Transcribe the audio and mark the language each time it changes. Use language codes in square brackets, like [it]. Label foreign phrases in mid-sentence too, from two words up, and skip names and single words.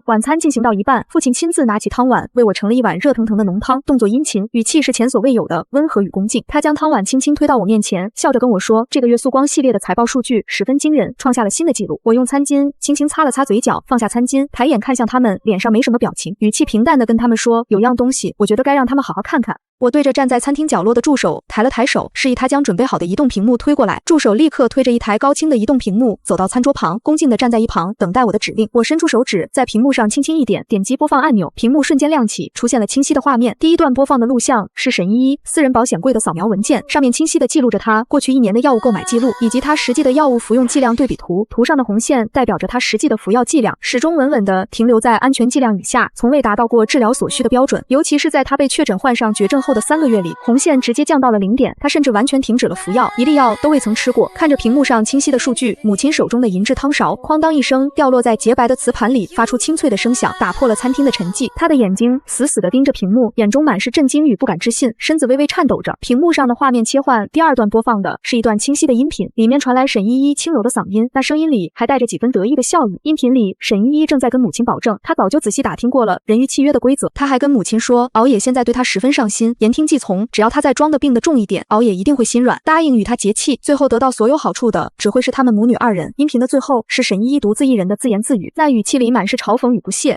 [zh] 晚餐進行到一半，父親親自拿起湯碗為我盛了一碗熱騰騰的濃湯，動作殷勤，語氣是前所未有的溫和與恭敬。他將湯碗輕輕推到我面前，笑着跟我說，這個月速光系列的財報數據十分驚人，創下了新的紀錄。我用餐巾輕輕擦了擦嘴角，放下餐巾，抬眼看向他們，臉上沒什麼表情，語氣平淡地跟他們說，有樣東西我覺得該讓他們好好看看。我對着站在餐廳角落的助手抬了抬手，示意他將準備好的移動屏幕推過來。助手立刻推着一台高清的移動屏幕走到餐桌旁，恭敬地站在一旁等待我的指令。我伸出手指在屏幕上輕輕一點，點擊播放按钮，屏幕瞬間亮起，出現了清晰的畫面。第一段播放的錄像是沈依依私人保險櫃的掃描文件，上面清晰地記錄着她過去1年的藥物購買記錄，以及她實際的藥物服用劑量對比圖。圖上的紅線代表着她實際的服藥劑量，始終穩穩地停留在安全劑量以下，從未達到過治療所需的標準。尤其是在她被確診患上絕症後的3個月裡，紅線直接降到了0點，她甚至完全停止了服藥，一粒藥都未曾吃過。看着屏幕上清晰的數據，母親手中的银質湯勺哐當一聲掉落在洁白的瓷盤裡，發出清脆的聲響，打破了餐廳的沉寂。她的眼睛死死地盯着屏幕，眼中滿是震驚與不敢置信，身子微微顫抖着。屏幕上的畫面切換，第2段播放的是一段清晰的音頻，裡面傳來沈依依輕柔的嗓音，那聲音裡還帶着幾分得意的笑意。音頻裡，沈依依正在跟母親保證，她早就仔細打聽過了人魚契約的規則。她還跟母親說，熬野現在對她十分上心，言聽計從，只要她再裝的病得重一點，熬野一定會心軟，答應與她結契，最後得到所有好處的只會是他們母女2人。音頻的最後是沈依依獨自一人的自言自語，那語氣裡滿是嘲諷與不屑。